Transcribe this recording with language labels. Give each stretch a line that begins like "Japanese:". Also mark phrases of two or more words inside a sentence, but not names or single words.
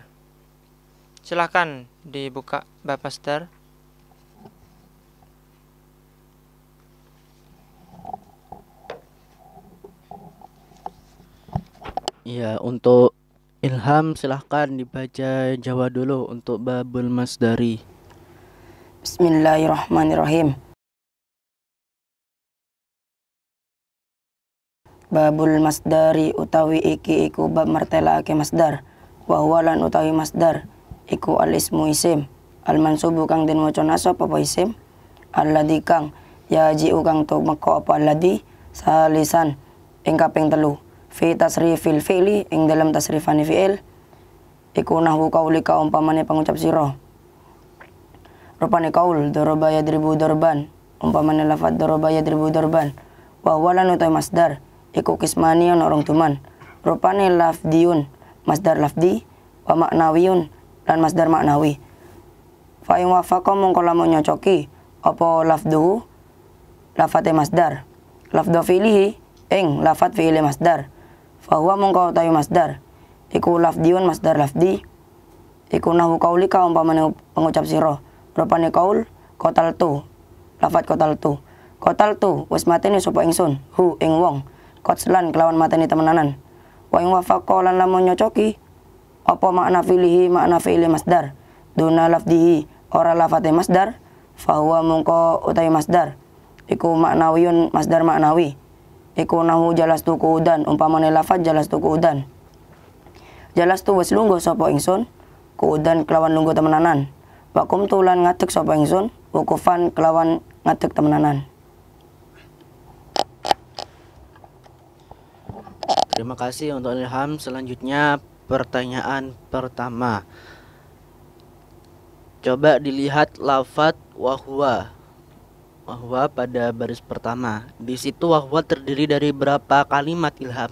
Indonesian: Silahkan dibuka bab masdar. Ya, untuk Ilham silahkan dibaca Jawa dulu untuk
Arabic: babul masdari. Bismillahirrahmanirrahim. Babul masdari
Javanese: utawi iki iku bab martelake masdar.
Arabic: Wa huwa
Javanese: lan utawi masdar iku
Arabic: al ismu
Javanese: isim. Al mansubu kang den maca nasab apa isim. Alladzi kang yaji'u kang tumeka apa
Arabic: alladzi salisan
Javanese: ing kaping 3.
Arabic: Fi tasrifil fi'li
Javanese: ing dalam tasrifane fi'il iku
Arabic: nahwu qaulika
Javanese: umpamane pangucap sira. Rupane
Arabic: qaul daraba yadribu darban
Javanese: umpamane lafadz
Arabic: daraba yadribu darban. Wa huwa
Javanese: lan utawi masdar iku kismani ana rong tuman. Rupane lafdiyun masdar lafdi
Arabic: wa maknawiyun
Javanese: lan masdar maknawi.
Arabic: Fa in wafaqa
Javanese: mongko lamun nyocoki apa lafduhu lafate masdar
Arabic: lafdhu fi'lihi
Javanese: ing lafat fi'li masdar
Arabic: fa huwa
Javanese: mongko utawi masdar iku lafdiyun masdar lafdi iku
Arabic: nahwu qaulika
Javanese: umpamane pengucap sira. Rupane qaul qataltu lafat qataltu wis mateni sapa ingsun hu ing wong qatlan kelawan mateni temenanan.
Arabic: Wa ing wafaqa
Javanese: lan lamun nyocoki apa makna fi'lihi makna fi'li masdar
Arabic: duna lafdihi
Javanese: ora lafate masdar fahuwa mungko utawi masdar iku maknawiyun masdar maknawi iku
Arabic: nahu jalastu qu'udan
Javanese: umpamane lafaz
Arabic: jalastu qu'udan jalastu
Javanese: wis lungguh sapa ingsun qu'udan kelawan lungguh temenanan
Arabic: wa qumtu
Javanese: lan ngadeg sapa ingsun wukufan kelawan ngadeg temenanan.
Indonesian: Terima kasih untuk Ilham. Selanjutnya pertanyaan pertama. Coba dilihat lafadz wahwa. Wahwa pada baris pertama. Di situ wahwa terdiri dari berapa kalimat, Ilham?